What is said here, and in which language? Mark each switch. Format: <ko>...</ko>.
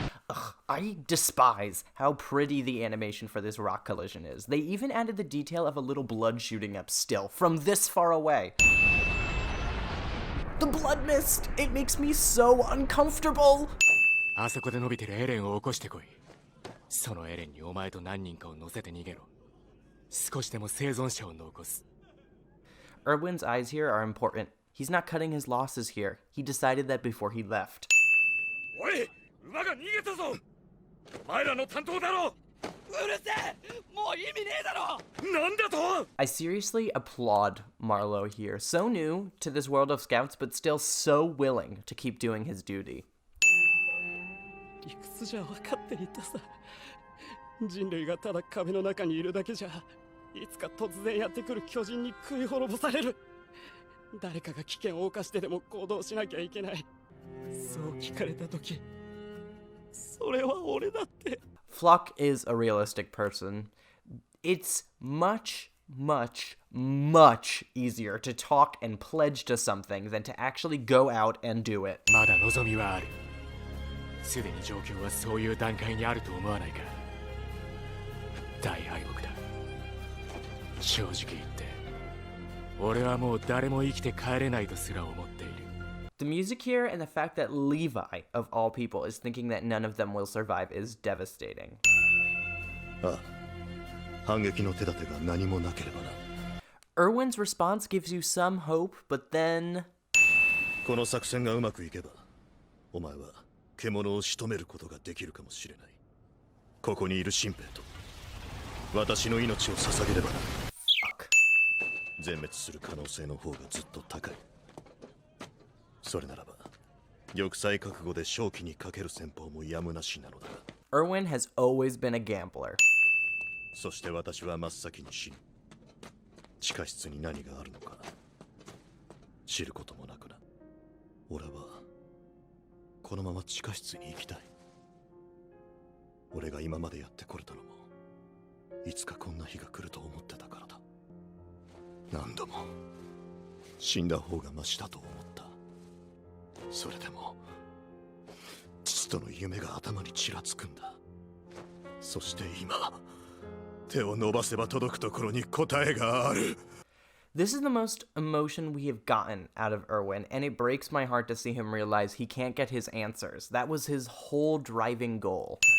<en>Ugh, I despise how pretty the animation for this rock collision is. They even added the detail of a little blood shooting up still, from this far away. The blood mist! It makes me so uncomfortable!</en> <ja>あそこで伸びてるエレンを起こしてこい。そのエレンにお前と何人かを乗せて逃げろ。少しでも生存者を残す。</ja> <en>Erwin's eyes here are important. He's not cutting his losses here. He decided that before he left.</en> <ja>おい、馬が逃げたぞ。お前らの担当だろ。うるせえ。もう意味ねえだろ。なんだと。</ja> <en>I seriously applaud Marlowe here. So new to this world of scouts, but still so willing to keep doing his duty.</en> <ja>理屈じゃ分かっていたさ。人類がただ壁の中にいるだけじゃ、いつか突然やってくる巨人に食い滅ぼされる。誰かが危険を冒してでも行動しなきゃいけない。そう聞かれた時、それは俺だって。</ja> <en>Flock is a realistic person. It's much, much, much easier to talk and pledge to something than to actually go out and do it.</en> <ja>まだ望みはある。すでに状況はそういう段階にあると思わないか。大敗北だ。正直言って、俺はもう誰も生きて帰れないとすら思っている。</ja> <en>The music here and the fact that Levi, of all people, is thinking that none of them will survive is devastating.</en> <ja>ああ、反撃の手立てが何もなければな。</ja> <en>Erwin's response gives you some hope, but then...</en> <ja>この作戦がうまくいけば、お前は獣を仕留めることができるかもしれない。ここにいる新兵と私の命を捧げればな。全滅する可能性の方がずっと高い。それならば玉砕覚悟で勝機にかける戦法もやむなしなのだ。</ja> <en>Erwin has always been a gambler.</en> <ja>そして私は真っ先に死ぬ。地下室に何があるのか知ることもなくな。俺はこのまま地下室に行きたい。俺が今までやってこれたのもいつかこんな日が来ると思ってたからだ。何度も死んだ方がマシだと思った。それでも父との夢が頭にちらつくんだ。そして今手を伸ばせば届くところに答えがある。</ja> <en>This is the most emotion we have gotten out of Erwin, and it breaks my heart to see him realize he can't get his answers. That was his whole driving goal.</en>